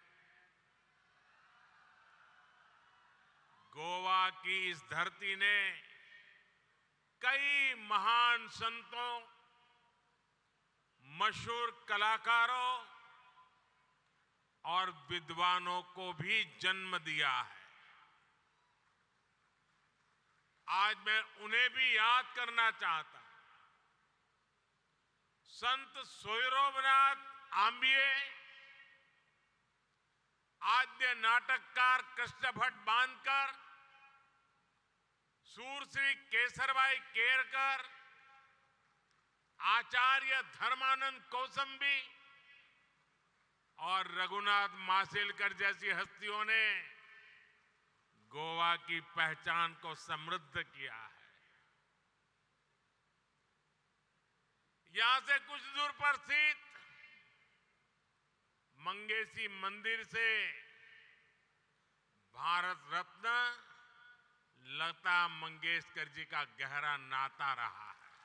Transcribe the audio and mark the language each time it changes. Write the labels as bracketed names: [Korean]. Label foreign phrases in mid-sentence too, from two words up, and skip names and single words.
[Hindi] गोवा की इस धरती ने कई महान संतों, मशहूर कलाकारों और विद्वानों को भी जन्म दिया है। आज मैं उन्हें भी याद करना चाहता हूं। संत सोयरोबनाथ आंबिये, आद्य नाटककार कृष्ण भट्ट बांदकर, सूरश्री केसरबाई केरकर, आचार्य धर्मानंद कौसंबी और रघुनाथ माशेलकर जैसी हस्तियों ने गोवा की पहचान को समृद्ध किया है। यहां से कुछ दूर पर स्थित मंगेशी मंदिर से भारत रत्न लता मंगेशकर जी का गहरा नाता रहा है।